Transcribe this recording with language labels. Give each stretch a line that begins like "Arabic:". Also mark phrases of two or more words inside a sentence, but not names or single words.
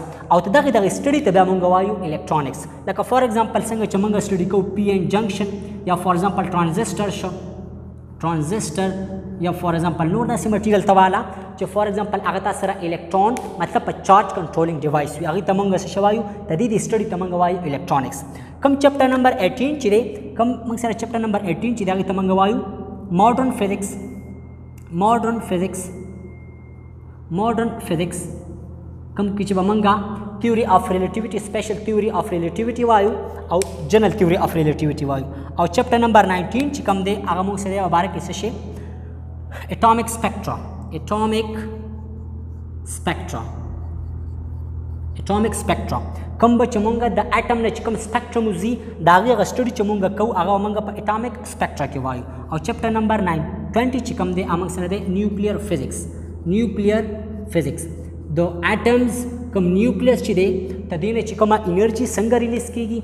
Pashto: او ته دغه سټډي ته بیا مونږ وایو الکترونکس. لکه
English: for example
Pashto: څنګه چې مونږ سټډي کوو
English: PN junction
Pashto: یا
English: for example
Pashto: ټرانزسټر شو ټرانزسټر یا
English: for example
Pashto: نور داسې مټیریل ته والا چې
English: for example
Pashto: هغه تاسو سره الکترون مطلب په
English: charge controlling device
Pashto: وي هغې ته مونږ څه وایو د دې سټډي ته مونږ وایو الکترونکس. کم
English: chapter number
Pashto: 18 چې دی کم مونږ سره
English: chapter number
Pashto: 18 چې دی هغې ته مونږ وایو
English: modern physics. modern physics modern physics
Pashto: کم کې چې به مونږ
English: theory of relativity special theory of relativity
Pashto: وایو او
English: general theory of relativity
Pashto: وایو. او
English: chapter number
Pashto: 19 چې کوم دی هغه موږ سره په باره کې څه شي
English: atomic spectra. atomic spectra atomic spectra
Pashto: کوم به چې مونږ د اټم نه چې کوم سپیکټرم وځي د هغې هغه سټډي چې مونږ کوو هغه مونږ په
English: atomic spectra
Pashto: کې وایو. او
English: chapter number
Pashto: 20 چې کوم دی هغه موږ سره دی
English: nuclear physics. nuclear physics
Pashto: د اټمز کوم نیوکلیس چې دی د دې نه چې کومه انرژي څنګه ریلیز کېږي.